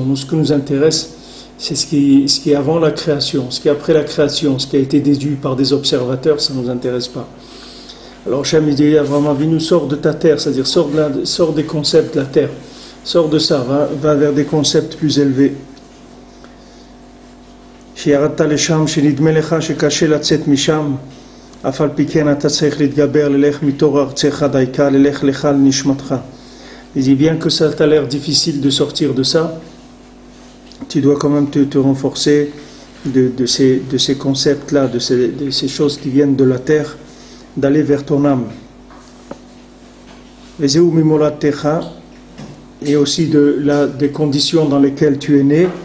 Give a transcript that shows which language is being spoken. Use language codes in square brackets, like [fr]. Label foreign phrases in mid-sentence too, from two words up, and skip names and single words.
[fr] Nous, ce qui nous intéresse, c'est ce qui est avant la création. Ce qui est après la création, ce qui a été déduit par des observateurs, ça ne nous intéresse pas. Alors Hachem dit à Abraham Avinu, sors de ta terre, c'est-à-dire sors des concepts de la terre, sors de ça, va vers des concepts plus élevés. [he] שירדת לשם, שנדמה לך שקשה לצאת משם, אף על פי כן אתה צריך להתגבר, ללך מתור ארצך דייקה, ללך לך לנשמתך. [fr] Il dit, bien que ça t'a l'air difficile de sortir de ça, tu dois quand même te renforcer de ces concepts-là, de ces choses qui viennent de la terre, d'aller vers ton âme. Et aussi des conditions dans lesquelles tu es né.